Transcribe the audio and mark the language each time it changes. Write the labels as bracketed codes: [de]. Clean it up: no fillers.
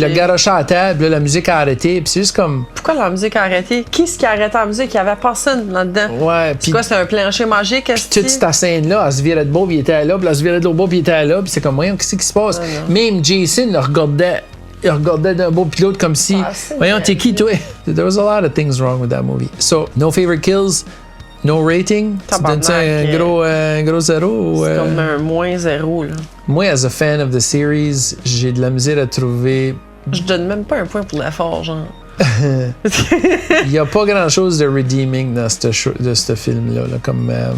[fr] il l'a garoché à la table, là, la musique a arrêté, puis c'est juste comme. Pourquoi la musique a arrêté? Qui est-ce qui a arrêté la musique? Il y avait personne là-dedans. Ouais, C'est puis. quoi, c'est un plancher magique? Puis toute cette scène-là, elle se virait de beau, puis il était là, puis elle se virait de l'autre beau, puis il était là, puis c'est comme, voyons, qu'est-ce qui se passe? Même Jason le regardait. Il regardait d'un beau pilote comme si. Voyons, t'es qui, toi? [en] There was a lot of things wrong with that movie. So, no favorite kills, no rating. [fr] Tu donnes-tu un gros zéro? C'est comme un -0, là. Moi, [en] as a fan of the series, [fr] j'ai de la misère à trouver. Je donne même pas un point pour l'effort, genre. Il n'y a pas grand-chose de redeeming dans ce film-là. Là, comme.